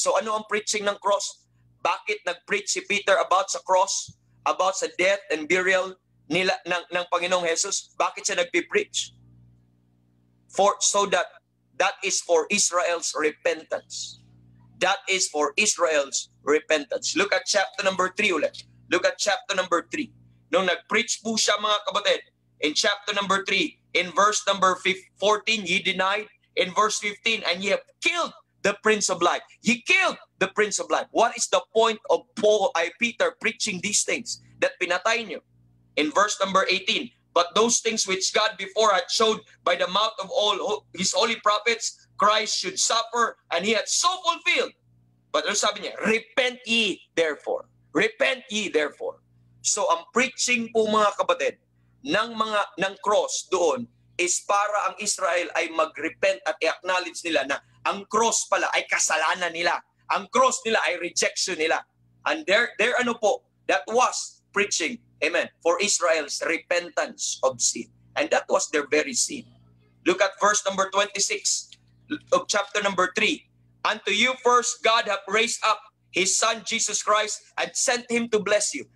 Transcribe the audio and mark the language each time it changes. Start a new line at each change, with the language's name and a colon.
Filipino: So ano ang preaching ng cross? Bakit nag-preach si Peter about sa cross? About sa death and burial nila ng Panginoong Jesus? Bakit siya nagpi-preach?
English: So that is for Israel's repentance. That is for Israel's repentance. Look at chapter number 3 ulit. Look at chapter number 3.
Filipino: Nung nag-preach po siya mga kapatid,
English: in chapter number 3, in verse number 14, ye denied. In verse 15, and ye have killed the Prince of Life. He killed the Prince of Life. What is the point of Peter preaching these things? That
Filipino: pinatay niyo.
English: In verse number 18, but those things which God before had showed by the mouth of all his holy prophets, Christ should suffer, and he had so fulfilled. But
Filipino: ano sabi niya?
English: Repent ye therefore. Repent ye therefore.
Filipino: So ang preaching po mga kapatid ng cross doon is para ang Israel ay mag-repent at i-acknowledge nila na ang cross pala ay kasalanan nila. Ang cross nila ay rejection nila.
English: And there ano po, that was preaching, amen, for Israel's repentance of sin. And that was their very sin. Look at verse number 26 of chapter number 3. Unto you first God hath raised up his Son Jesus Christ and sent him to bless you.